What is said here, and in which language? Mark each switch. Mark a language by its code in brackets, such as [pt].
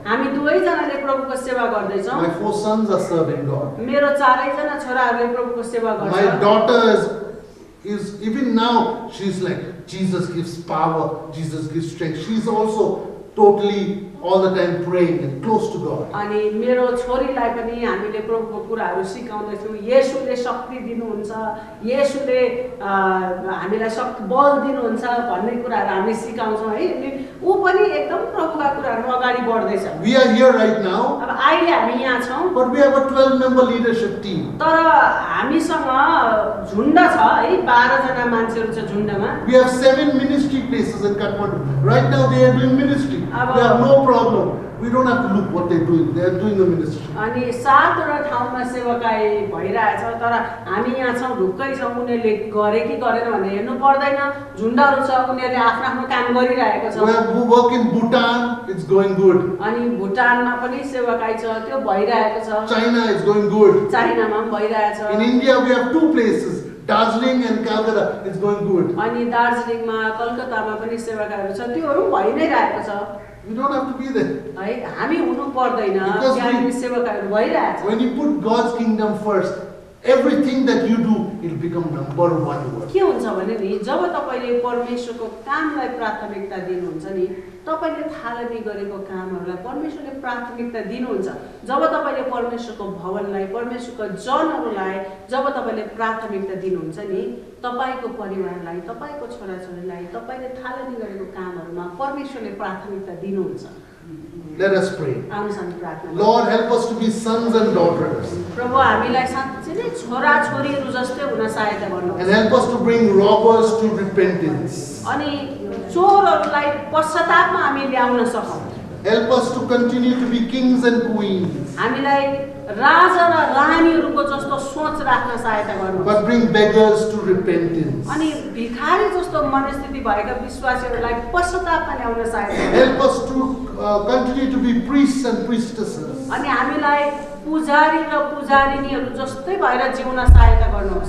[ne] हामी दुवैजनाले प्रभुको सेवा गर्दैछौँ। [en] My 4 sons are serving God. [ne] मेरो 4जना छोराहरूले प्रभुको सेवा [en] My [ne] गर्छ। [en] daughter is even now, she's like, Jesus gives power, Jesus gives strength. She's also totally all the time praying and close to God. [ne] अनि मेरो छोरीलाई पनि हामीले प्रभुको कुराहरू सिकाउँदैछौँ। येशूले शक्ति दिनुहुन्छ, येशूले हामीलाई शक्ति बल दिनुहुन्छ भन्ने कुराहरू हामी सिकाउँछौँ है। अनि ऊ पनि एकदम प्रभुका कुराहरू अगाडि बढ्दैछ। [en] We are here right now, [ne] अब अहिले हामी यहाँ छौँ, [en] but we have a 12-member leadership team. [ne] तर हामीसँग झुन्ड छ है, 12जना मान्छेहरू छ झुन्डमा। [en] We have 7 ministry places in Kathmandu. Right now they are doing ministry. [ne] Aba- [en] They have no problem. We don't have to look what they're doing. They are doing the ministry. [ne] अनि 7वटा ठाउँमा सेवाकाई भइरहेछ, तर हामी यहाँ छौँ, ढुक्कै छौँ। उनीहरूले गरे कि गरेन भनेर हेर्नु पर्दैन। झुन्डहरू छ, उनीहरूले आफ्नो आफ्नो काम गरिरहेको छ। [en] We work in Bhutan, it's going good. [ne] अनि भुटानमा पनि सेवाकाई छ, त्यो भइरहेको छ। [en] China is going good. [ne] चाइनामा पनि भइरहेछ। [en] In India we have 2 places, Darjeeling and Calcutta. It's going good. [ne] अनि दार्जिलिङमा, कलकत्तामा पनि सेवाकाईहरू छ, त्योहरू भइ नै रहेको छ [en] We don't have to be there. [ne] है। हामी हुनु पर्दैन, [en] Because [ne] त्यहाँ पनि सेवाकाईहरू भइरहेछ। [en] When you put God's kingdom first, everything that you do, it'll become number 1 word. [ne] के हुन्छ भने नि, जब तपाईँले परमेश्वरको कामलाई प्राथमिकता दिनुहुन्छ नि, तपाईँले थालनी गरेको कामहरूलाई परमेश्वरले प्राथमिकता दिनुहुन्छ। जब तपाईँले परमेश्वरको भवनलाई, परमेश्वरको जनहरूलाई जब तपाईँले प्राथमिकता दिनुहुन्छ नि, तपाईँको परिवारलाई, तपाईँको छोराछोरीलाई, तपाईँले थालनी गरेको कामहरूमा परमेश्वरले प्राथमिकता दिनुहुन्छ। [en] Let us pray. [ne] आउनुहोस् हामी प्रार्थना गरौँ। [en] Lord, help us to be sons and daughters. [ne] प्रभु हामीलाई साँच्चै नै छोराछोरीहरू जस्तै हुन सहायता गर्नुहोस्। [en] And help us to bring robbers to repentance. [ne] अनि चोरहरूलाई पश्चातापमा हामी ल्याउन सकौँ। [en] Help us to continue to be kings and queens. [ne] हामीलाई राजा र रानीहरूको जस्तो सोच राख्न सहायता गर्नुहोस्। [en] But bring beggars to repentance. [ne] अनि भिखारी जस्तो मनस्थिति भएका विश्वासीहरूलाई पश्चातापमा ल्याउन सहायता [en] Help us to continue to be priests and priestesses. [ne] अनि हामीलाई पुजारी र पुजारिनीहरू जस्तै भएर जिउन सहायता गर्नुहोस्।